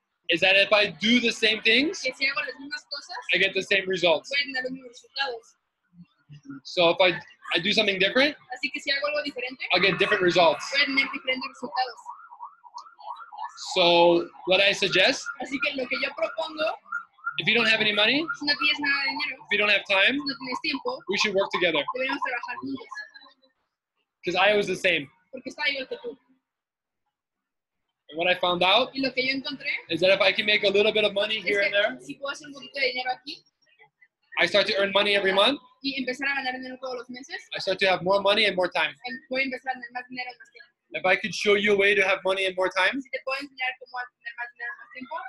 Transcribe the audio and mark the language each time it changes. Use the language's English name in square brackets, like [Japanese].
[English] is that if I do the same things, [Spanish] que si hago las mismas cosas, [English] I get the same results. [Spanish] voy a tener los mismos resultados. [English] So if I do something different, [Spanish] Así que si hago algo diferente, [English] I'll get different results. [Spanish] voy a tener diferentes resultados. [English] So what I suggest, [Spanish] Así que lo que yo propongo, [English] if you don't have any money, [Spanish] si no tienes nada de dinero, [English] if you don't have time, [Spanish] no tienes tiempo, [English] we should work together. [Spanish] deberíamos trabajar juntos. [English] Because I was the same. [Spanish] Porque está igual que tú. [English] And what I found out [Spanish] Y lo que yo encontré [English] is that if I can make a little bit of money [Spanish] es [English] here and there, [Spanish] que si puedo hacer un poquito de dinero aquí [English] I start to earn money every month. [Spanish] y empezar a ganar dinero todos los meses, [English] I start to have more money and more time. [Spanish] voy a empezar a tener más dinero en más tiempo. [English] If I could show you a way to have money and more time, [Spanish] Si te puedo enseñar cómo a tener más dinero en más tiempo,